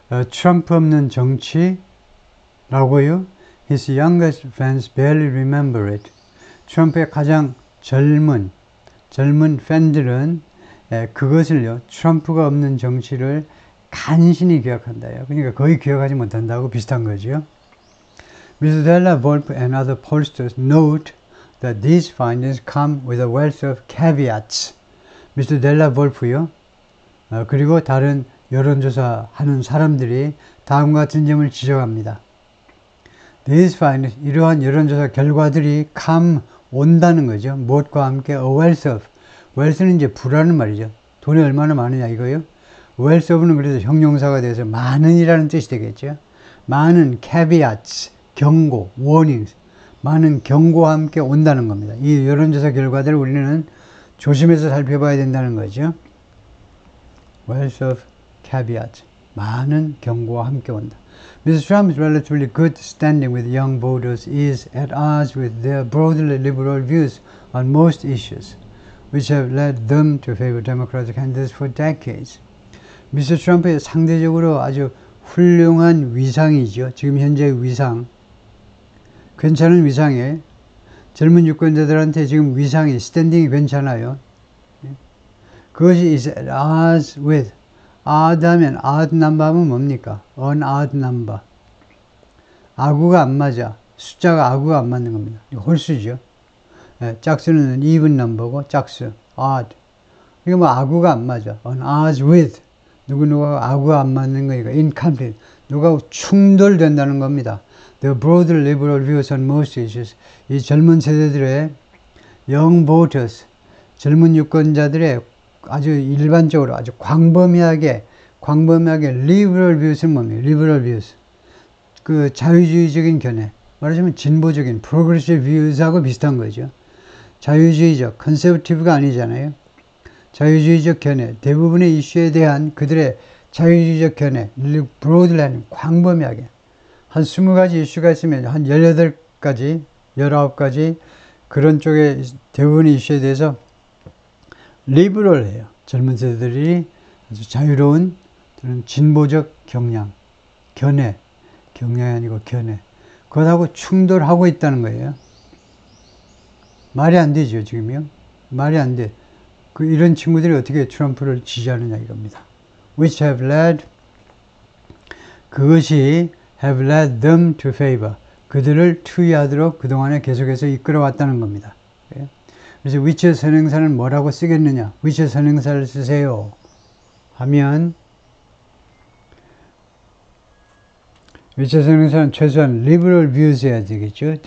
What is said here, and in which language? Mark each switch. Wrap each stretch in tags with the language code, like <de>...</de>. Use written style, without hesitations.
<ko>트럼프 없는 정치라고요.</ko> <en>His youngest fans barely remember it.</en> <ko>트럼프의 가장 젊은 팬들은 그것을요, 트럼프가 없는 정치를 간신히 기억한다요. 그러니까 거의 기억하지 못한다고 비슷한 거죠.</ko> <en>Mr. Della Volpe and other pollsters note that these findings come with a wealth of caveats.</en> <ko>Mr. Della Volpe요. 그리고 다른 여론조사 하는 사람들이 다음과 같은 점을 지적합니다.</ko> <en>These findings,</en> <ko>이러한 여론조사 결과들이 온다는 거죠. 무엇과 함께</ko> <en>a wealth of.</en> <ko>wealth는 이제 부라는 말이죠. 돈이 얼마나 많으냐 이거요.</ko> <en>wealth of</en> <ko>는 그래서 형용사가 돼서 많은이라는 뜻이 되겠죠. 많은 caveats, 경고, warnings, 많은 경고와 함께 온다는 겁니다. 이 여론조사 결과들을 우리는 조심해서 살펴봐야 된다는 거죠.</ko> <en>wealth of caveats,</en> <ko>많은 경고와 함께 온다.</ko> <en>Mr. Trump's relatively good standing with young voters is at odds with their broadly liberal views on most issues, which have led them to favor Democratic candidates for decades.</en> <ko>미스터 트럼프의 상대적으로 아주 훌륭한 위상이죠. 지금 현재의 위상, 괜찮은 위상에 젊은 유권자들한테 지금 위상이, 스탠딩이 괜찮아요. 그것이</ko> <en>is at odds with,</en> <ko>odd 하면</ko> <en>odd number</en> <ko>하면 뭡니까?</ko> <en>An odd number.</en> <ko>아구가 안 맞아. 숫자가 아구가 안 맞는 겁니다. 홀수죠. 짝수는</ko> <en>even number</en> <ko>고 짝수, odd. 이거 뭐 아구가 안 맞아.</ko> <en>An odds with.</en> <ko>누구누가 아구가 안 맞는 거니까 incomplete. 누가 충돌된다는 겁니다.</ko> <en>The broad liberal views on most issues.</en> <ko>이 젊은 세대들의</ko> <en>young voters,</en> <ko>젊은 유권자들의 아주 일반적으로 아주 광범위하게</ko> <en>liberal views</en> <ko>는 뭡니까?</ko> <en>liberal views.</en> <ko>그 자유주의적인 견해. 말하자면 진보적인</ko> <en>progressive views</en> <ko>하고 비슷한 거죠. 자유주의적, conservative가 아니잖아요. 자유주의적 견해, 대부분의 이슈에 대한 그들의 자유주의적 견해, broadly 광범위하게 한 20가지 이슈가 있으면 한 18가지, 19가지 그런 쪽에 대부분의 이슈에 대해서 리버럴해요. 젊은 세대들이 아주 자유로운 진보적 경향이 아니고 견해. 그것하고 충돌하고 있다는 거예요. 말이 안 되죠, 지금요. 말이 안 돼. 이런 친구들이 어떻게 트럼프를 지지하느냐 이겁니다.</ko> <en>Which have led,</en> <ko>그것이</ko> <en>have led them to favor.</en> <ko>그들을 투의하도록 그동안에 계속해서 이끌어왔다는 겁니다. 그래서 which 선행사는 뭐라고 쓰겠느냐? which 선행사를 쓰세요. 하면 which 선행사는 최소한 liberal views 해야 되겠죠.</ko>